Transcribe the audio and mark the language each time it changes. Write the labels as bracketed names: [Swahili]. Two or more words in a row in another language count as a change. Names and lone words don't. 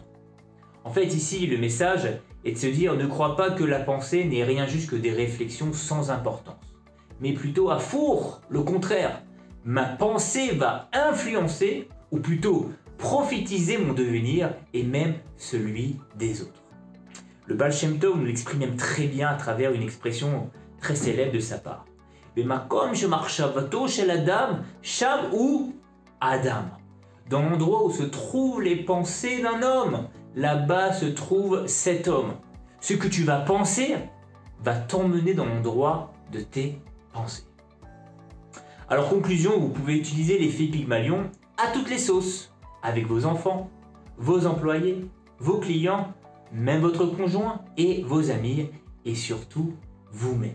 [French] En fait, ici, le message est de se dire ne crois pas que la pensée n'est rien juste que des réflexions sans importance, mais plutôt à four, le contraire. Ma pensée va influencer, ou plutôt prophétiser mon devenir et même celui des autres. Le Baal Shem Tov nous l'exprime même très bien à travers une expression très célèbre de sa part. [Hebrew] במקום שמחשבתו של אדם, שם הוא אדם. [French] Dans l'endroit où se trouvent les pensées d'un homme, là-bas se trouve cet homme. Ce que tu vas penser va t'emmener dans l'endroit de tes pensées. Alors conclusion, vous pouvez utiliser l'effet Pygmalion à toutes les sauces, avec vos enfants, vos employés, vos clients, même votre conjoint et vos amis, et surtout vous-même.